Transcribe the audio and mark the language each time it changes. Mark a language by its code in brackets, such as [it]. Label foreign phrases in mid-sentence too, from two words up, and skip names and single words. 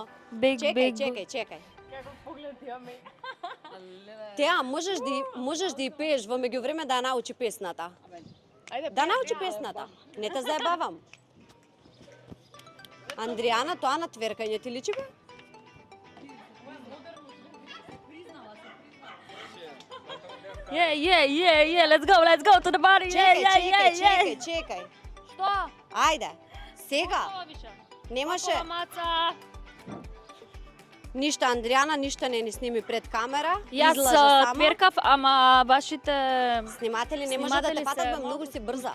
[mk] Биг, Чекај. Како поглед ја ме. Теа, можеш да и пееш во меѓувреме да ја научи песната. Ајде. Да научи песната. Не те заебавам. Андријана, тоа на тверкање ти личи бе? [en] Let's go to the party. [mk] Чекај. Што? Ајде. Сега. Немаше Маца. ништо Андријана, ништо не ни сними пред камера. Јас Излажа само. тверкав, ама вашите Сниматели не може да те фатат, бе, многу си брза.